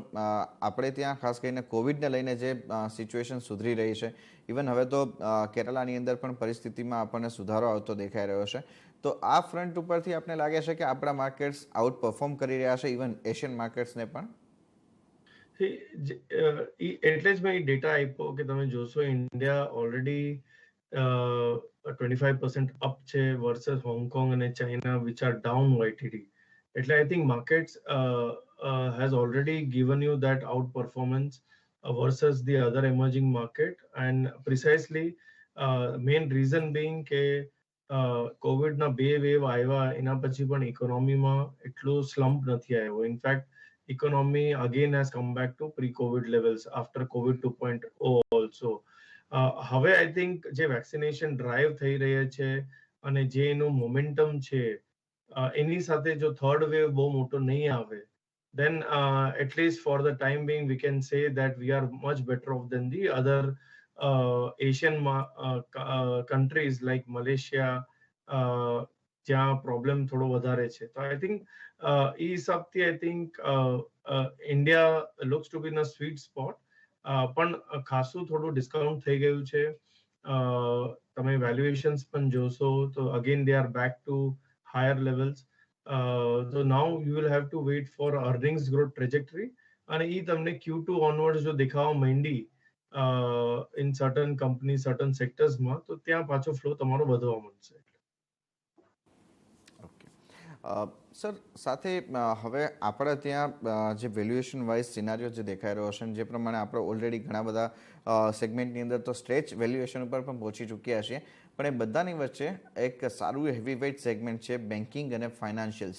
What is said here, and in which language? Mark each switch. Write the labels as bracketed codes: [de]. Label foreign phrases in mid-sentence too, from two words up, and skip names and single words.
[gu] આપણે ત્યાં ખાસ કરીને કોવિડને લઈને જે સિચ્યુએશન સુધરી રહી છે, ઇવન હવે તો કેરલાની અંદર પણ પરિસ્થિતિમાં આપણને સુધારો આવતો દેખાઈ રહ્યો છે, તો આ ફ્રન્ટ ઉપરથી આપને લાગે છે કે આપણા માર્કેટ્સ [en] out perform [gu] કરી રહ્યા છે ઇવન એશિયન માર્કેટ્સને પણ? એટલે જ મેં એ ડેટા આપ્યો કે તમે જોશો [en] India already 25% up [gu] છે વર્સસ હોંગકોંગ અને ચાઇના [en] which are down YTD. એટલે I think markets has already given you that out performance versus the other emerging market, and precisely main reason being [gu] કે કોવિડના 2 વેવ આવ્યા એના પછી પણ ઇકોનોમીમાં એટલું સ્લમ્પ નથી આવ્યો. [en] ઇનફેક્ટ economy again has come back to pre-COVID levels after COVID 2.0 also. [gu] હવે [en] I think [gu] જે વેક્સિનેશન ડ્રાઈવ થઈ રહ્યા છે અને જે એનું મોમેન્ટમ છે, એની સાથે જો થર્ડ વેવ બહુ મોટો નહીં આવે, [en] then at least for the time being we can say that we are much better off than the other Asian countries like Malaysia, [gu] જ્યાં પ્રોબ્લેમ થોડો વધારે છે. [en] તો I think [gu] એ હિસાબથી [en] I think India looks to be in a sweet spot. [gu] પણ ખાસું થોડું ડિસ્કાઉન્ટ થઈ ગયું છે. તમે વેલ્યુએશન્સ પણ જોશો તો [en] again they are back to higher levels. So now you will have to wait for earnings growth trajectory [gu] અને ઈ તમને [en] Q2 onwards [gu] જો દેખાવા માંડી [en] in certain companies, certain sectors [gu] માં, તો ત્યાં પાછો ફ્લો તમારો વધવા માંડશે. સર સાથે હવે આપણે ત્યાં જે [en] valuation wise [gu] સિનારીઓ જે દેખાઈ રહ્યો છે જે પ્રમાણે આપણે ઓલરેડી ઘણા બધા સેગમેન્ટની અંદર તો [en] stretch valuation [gu] ઉપર પણ પહોંચી ચૂક્યા છીએ, પણ એ બધાની વચ્ચે એક સારું [en] heavy weight [gu] સેગમેન્ટ છે બેન્કિંગ અને ફાઇનાન્શિયલ્સ.